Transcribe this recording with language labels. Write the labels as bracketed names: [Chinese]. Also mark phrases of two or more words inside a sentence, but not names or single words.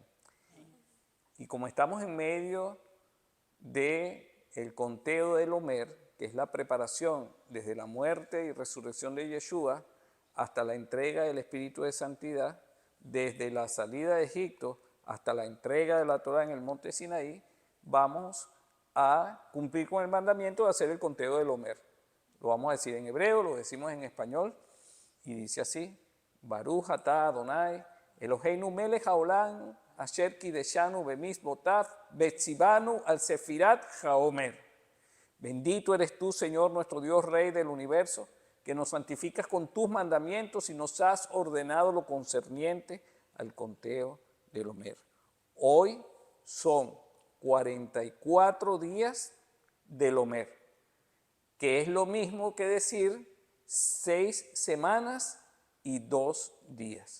[Spanish] Y como estamos en medio del conteo del Omer, que es la preparación desde la muerte y resurrección de Yeshua hasta la entrega del Espíritu de Santidad, desde la salida de Egipto hasta la entrega de la Torah en el monte Sinaí, vamos a cumplir con el mandamiento de hacer el conteo del Omer. Lo vamos a decir en hebreo, lo decimos en español, y dice así: [Hebrew] ברוך אתה אדוני אלוהינו מלך העולם אשר קדשנו במצוותיו וצוונו על ספירת העומר. [Spanish] Bendito eres tú, Señor, nuestro Dios, Rey del universo, que nos santificas con tus mandamientos y nos has ordenado lo concerniente al conteo del Omer. Hoy son 44 días del Omer, que es lo mismo que decir 6 semanas y 2 días.